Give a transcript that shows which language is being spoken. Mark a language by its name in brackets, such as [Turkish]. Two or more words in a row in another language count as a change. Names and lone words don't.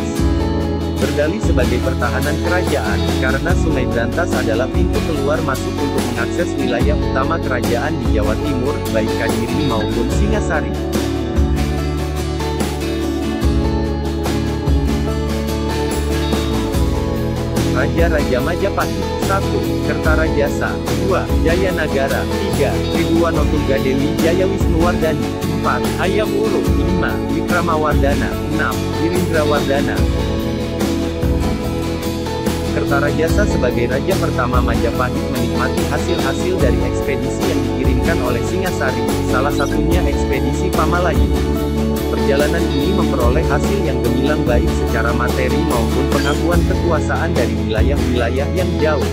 [Indonesian] Berdalih sebagai pertahanan kerajaan, karena Sungai Brantas adalah pintu keluar masuk untuk mengakses wilayah utama kerajaan di Jawa Timur, baik Kadiri maupun Singasari. Raja-Raja Majapahit. 1. Kertarajasa. 2. Jayanagara. 3. Ridwanotunggadewi Jayawisnuwardani. 4. Hayam Wuruk. 5. Wikramawardana. 6. Wirindrawardana. Kertarajasa sebagai raja pertama Majapahit menikmati hasil-hasil dari ekspedisi yang dikirimkan oleh Singasari, salah satunya ekspedisi Pamalayu. Perjalanan ini memperoleh hasil yang gemilang baik secara materi maupun pengakuan kekuasaan dari wilayah-wilayah yang jauh.